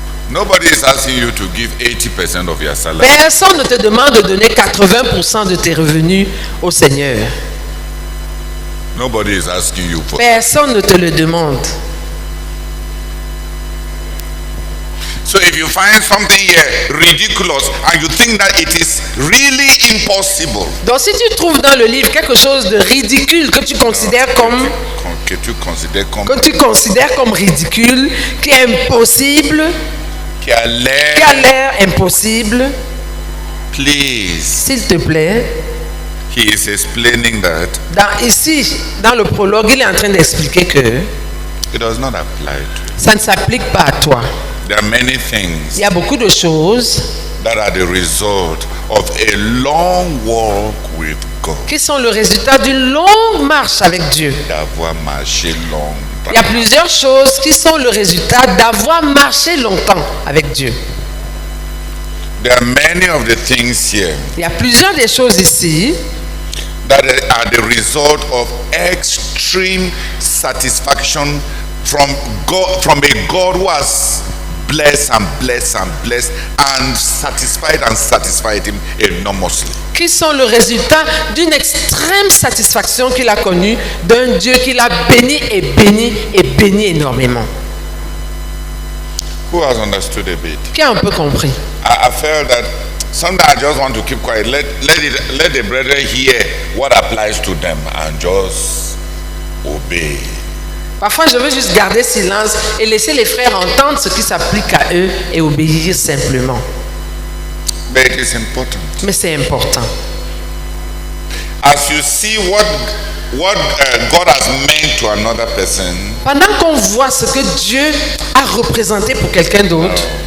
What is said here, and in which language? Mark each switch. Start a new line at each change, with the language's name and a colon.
English: Nobody is asking you to give 80% of your salary.
French: Personne ne te demande de donner 80% de tes revenus au Seigneur.
English: Nobody is asking you for.
French: Personne ne te le demande.
English: So if you find something here ridiculous and you think that it is really impossible,
French: Donc si tu trouves dans le livre quelque chose de ridicule que tu considères comme que tu considères comme ridicule, qui est impossible, qui a qui a l'air, l'air impossible,
English: please,
French: s'il te plaît,
English: he is explaining that
French: ici, dans le prologue, il est en train d'expliquer que
English: it does not apply to you.
French: ça ne s'applique pas à toi.
English: There are many
French: Il
English: things
French: y a beaucoup de choses
English: that are the result of a long walk with God.
French: qui sont le résultat d'une longue marche avec Dieu. D'avoir marché longtemps. Il y a plusieurs choses qui sont le résultat d'avoir marché longtemps avec Dieu.
English: There are many of the things here
French: Il y a plusieurs des choses ici
English: that are the result of extreme satisfaction from God, from a God who has blessed and blessed and blessed and satisfied him enormously.
French: qui sont le résultat d'une extrême satisfaction qu'il a connue d'un Dieu qui l'a béni et béni et béni énormément.
English: Who has understood a bit?
French: Qui a un peu compris?
English: I felt that sometimes I just want to keep quiet. Let the brethren hear what applies to them and just obey.
French: Parfois, je veux juste garder silence et laisser les frères entendre ce qui s'applique à eux et obéir simplement.
English: But it is important.
French: Mais c'est important.
English: As you see what God has meant to another person,
French: Pendant qu'on voit ce que Dieu a représenté pour quelqu'un d'autre,